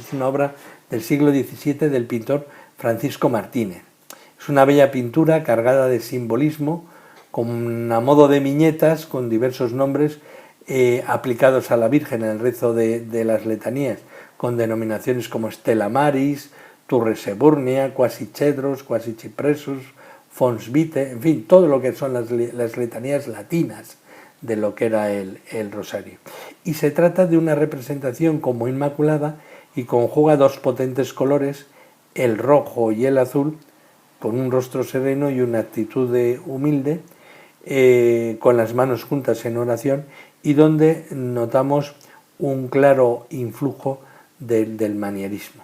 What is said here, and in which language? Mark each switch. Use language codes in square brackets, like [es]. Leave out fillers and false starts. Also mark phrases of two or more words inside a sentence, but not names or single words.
[es] Es una obra del siglo XVII del pintor Francisco Martínez. Es una bella pintura cargada de simbolismo, con a modo de viñetas, con diversos nombres aplicados a la Virgen en el rezo de las letanías, con denominaciones como [la] Stella Maris, Turres Eburnia, Quasi Cedros, Quasi Cipressus, Fons Vitae, [es] en fin, todo lo que son las letanías latinas de lo que era el rosario. Y se trata de una representación como inmaculada y conjuga dos potentes colores, el rojo y el azul, con un rostro sereno y una actitud humilde, con las manos juntas en oración, y donde notamos un claro influjo del manierismo.